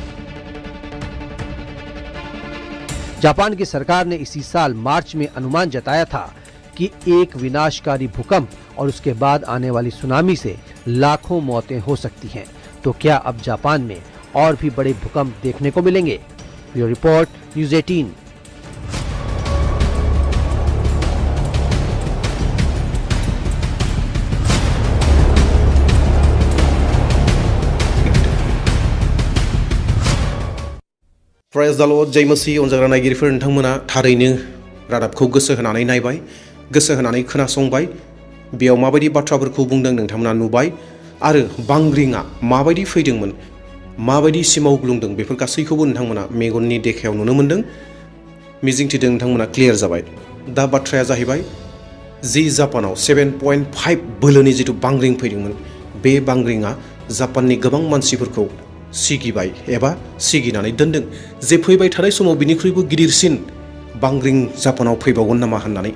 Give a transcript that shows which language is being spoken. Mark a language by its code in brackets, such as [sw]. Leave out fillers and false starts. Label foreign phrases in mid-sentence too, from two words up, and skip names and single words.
[hi] जापान की सरकार ने इसी साल मार्च में अनुमान जताया था कि एक विनाशकारी भूकंप और उसके बाद आने वाली सुनामी से लाखों मौतें हो सकती हैं। तो क्या अब जापान में और भी बड़े भूकंप देखने को मिलेंगे? ब्यूरो रिपोर्ट, न्यूज़ 18। [en] Praise the Lord, [hi] जय मसीह। [brx] अनजाग्रा नायगिरिफोर, नोंथांमोना थारैनो रादाबखौ गोसो होनानै नायबाय, गोसो होनानै खोनासंबाय। बेयाव माबायदि बाथ्राफोरखौ बुंदों नोंथांमोना नुबाय आरो बांग्रिङा माबायदि फैदोंमोन, माबायदि सिमाव ग्लुंदों, बेफोर गासैखौबो नोंथांमोना मेगननि देखायाव नुनो मोन्दों। मिजिंथिदों नोंथांमोना क्लियार जाबाय। दा बाथ्राया जाहैबाय, जि जापानाव 7.5 बोलोनि जिथु बांग्रिं फैदोंमोन, बे बांग्रिङा जापाननि गोबां मानसिफोरखौ सिगिबाय एबा सिगिनानै दोनदों, जे फैबाय थानाय समाव बिनिख्रुइबो गिदिरसिन बांग्रिं जापानाव फैबावगोन नामा होननानै।